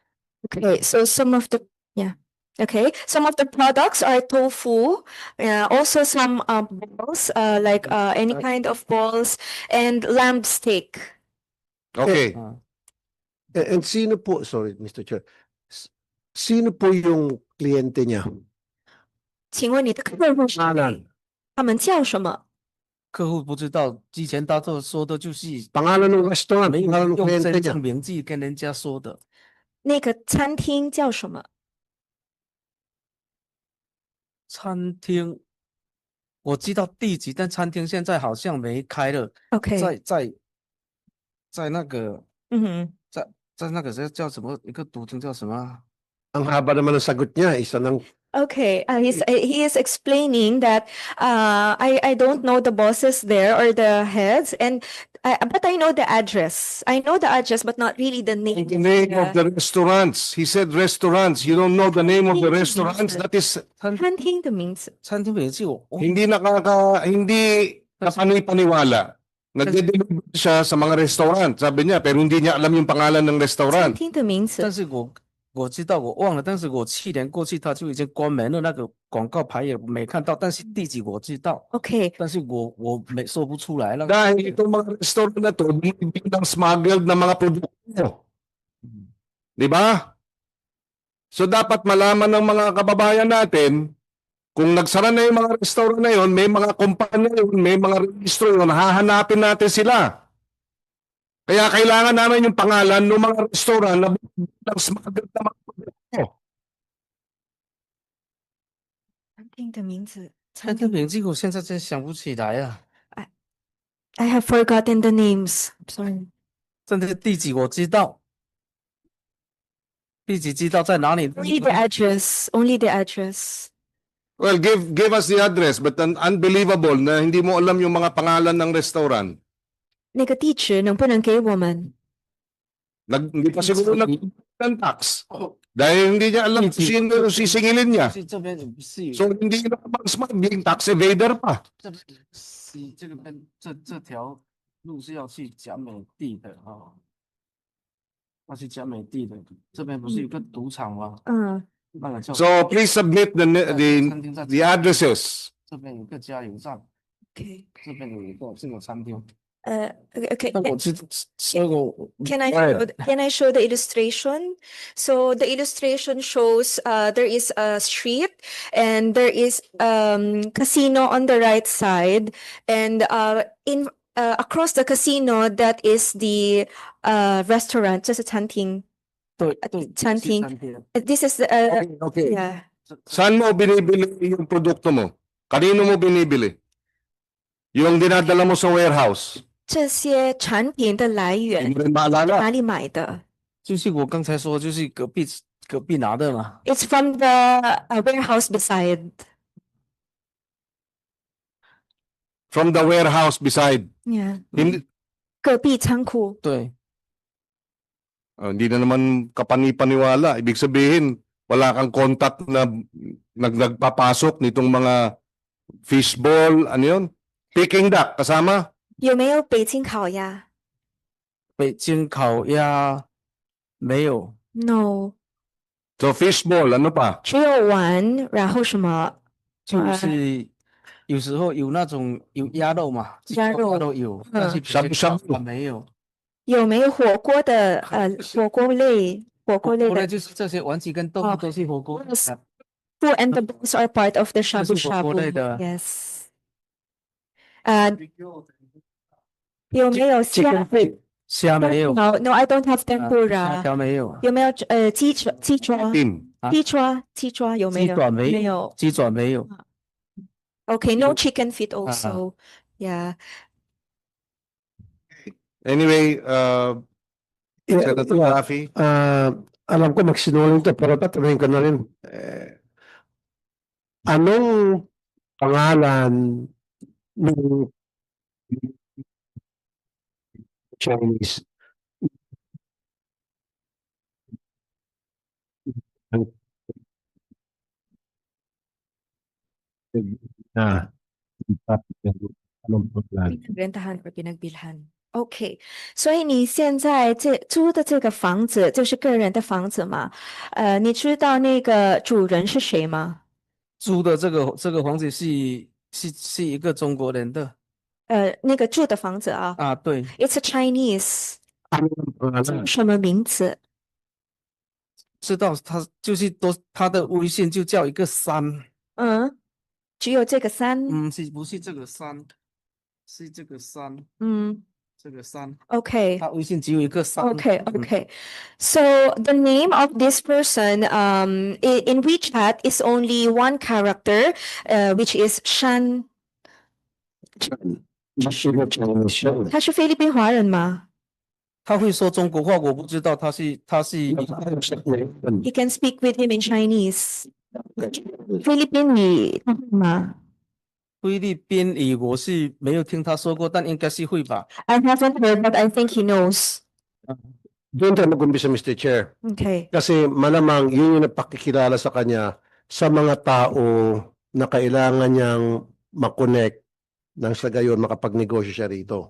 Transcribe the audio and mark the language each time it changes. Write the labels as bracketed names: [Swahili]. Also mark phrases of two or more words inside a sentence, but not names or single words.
[English] Okay, so some of the some of the products are tofu, also some balls, like any kind of balls, and lamb steak. Okay. Ah. [Filipino] And sino po, sorry, Mr. Chair, sino po yung kliyente niya? [Chinese] 请问你的客户是谁？ [Filipino] Pangalan. [Chinese] 他们叫什么？客户不知道，之前他都说的就是 [Filipino] Pangalan ng restaurant, [Chinese] 没有 [Filipino] pangalan ng [Chinese] 用 [Filipino] kliyente [Chinese] 真 [Filipino] niya. [Chinese] 正名字跟人家说的。那个餐厅叫什么？餐厅我知道地址，但餐厅现在好像没开了。 OK，在那个嗯在那个叫什么一个赌厅叫什么啊？ [Filipino] Ang haba naman ng sagot niya, isa ng [English] Okay, he is explaining that I don't know the bosses there or the heads, but I know the address. I know the address, but not really the name. The name Yeah. of the restaurants. He said restaurants. You don't know the name of the restaurants. That is [Chinese] 餐厅的名字。餐厅名字 [Filipino] hindi kapani-paniwala. Nagde-deliver siya sa mga restaurant. Sabi niya, pero hindi niya alam yung pangalan ng [Chinese] 餐 [Filipino] restaurant. [Chinese] 厅的名字但。是我知道我忘了，但是我去年过去他就已经关门了，那个广告牌也没看到，但是地址我知道， [English] Okay. [Chinese] 但是我没说不出来了。 [Filipino] Dahil itong mga restaurant na to, binibig ng smuggled na mga produkto. Di ba? So dapat malaman ng mga kababayan natin, kung nagsara na yung mga restaurant na yun, may mga kumpanya yun, may mga registro yun, hahanapin natin sila. Kaya kailangan namin yung pangalan ng mga restaurant na binibig ng smuggled na mga produkto. [Chinese] 餐厅的名字。餐厅名字我现在真想不起来啊， [English] I have forgotten the names. I'm sorry. [Chinese] 真的地址我知道，地址知道在哪里。 [English] Only the address. Only the address. Well, give us the address, but unbelievable [Filipino] na hindi mo alam yung mga pangalan ng restaurant. [Chinese] 那个地址能不能给我们？ [Filipino] Hindi pa siguro ng tax. Dahil hindi niya alam kung sino yung sisingilin niya. [Chinese] 是这边是有 [Filipino] So hindi na mag-smuggling, [English] tax evader [Filipino] pa. [Chinese] 这边是这个边这条路是要去甲美地的啊，要去甲美地的，这边不是有个赌场吗？嗯，那个叫 [English] So please submit [Chinese] 餐厅在 [English] the addresses. [Chinese] 这边有个加油站， [English] Okay. [Chinese] 这边有一个这个餐厅。 [English] Okay. [Chinese] 那我知所以我 [English] Can I Right. can I show the illustration? So the illustration shows there is a street and there is casino on the right side, and in across the casino that is the restaurant, [Chinese] 这是餐厅。对对餐厅餐厅 [English] This is Okay. yeah. [Filipino] Saan mo binibili yung produkto mo? Kanino mo binibili? Yung dinadala mo sa warehouse. [Chinese] 这些产品的来 [Filipino] Hindi [Chinese] 源 [Filipino] mo rin maalala. [Chinese] 哪里买的就是我刚才说，就是隔壁拿的嘛。 [English] ？It's from the warehouse beside. From the warehouse beside. Yeah. [Filipino] Hindi, [Chinese] 隔壁仓库。对， [Filipino] hindi na naman kapani-paniwala. Ibig sabihin, wala kang contact na nagpapasok nitong mga fishball, ano yun? [English] Peking duck, [Filipino] kasama? [Chinese] 有没有北京烤鸭北京烤鸭没有， [English] ？No， [Filipino] So fishball, ano pa? [Chinese] 只有丸，然后什么？就是有时候有那种有鸭肉嘛，鸭肉都有，但是呷哺呷哺没有。有没有火锅的？火锅类后来的。就是这些丸子跟豆腐都是火锅。 [English] Yes. Food and the balls are part of the [Chinese] 这 [English] shabu [Chinese] 是火锅类 [English] shabu. [Chinese] 的。 [English] Yes. [Chinese] 有没有虾 [English] chicken feet. [Chinese] 虾没有， [English] ？No, I don't have [Chinese] 虾 [English] tempura. [Chinese] 条没有，有没有鸡爪？ [English] Tin. 啊 [Chinese] 鸡爪有没有？鸡爪没没有。鸡爪没有。 [English] Okay, no chicken feet also. Yeah. Anyway, Senator Yeah. Rafi, [Filipino] Alam ko magsinungaling to, pero tatanungin ko na rin. Anong pangalan ng Chinese? Ah, anong pangalan? pinag-rentahan or pinagbilhan. [Chinese] OK，所以你现在租的这个房子就是个人的房子嘛？你知道那个主人是谁吗？租的这个房子是一个中国人的那个住的房子啊啊，对， [English] ，It's a Chinese， [Filipino] Anong pangalan? [Chinese] 什么名字？知道他就是他的微信就叫一个山，嗯，只有这个三。不是这个山，是这个山，嗯这个山， [English] ，OK。 [Chinese] 他微信只有一个山。 [English] Okay, okay. So the name of this person in WeChat is only one character, which is Shan. [Filipino] Sino Chinese siya? [Chinese] 他是菲律宾华人吗？他会说中国话，我不知道他是 [English] You can speak with him in Chinese. [Chinese] 菲律宾语他会吗菲律宾语，我是没有听他说过，但应该是会吧。 [English] ？I haven't heard, but I think he knows. [Filipino] Doon tayo mag-umpisa, Mr. Chair. [English] Okay. [Filipino] Kasi malamang yun yung napakikilala sa kanya sa mga tao na kailangan niyang makonect nang sa gayon makapagnegosyo siya rito.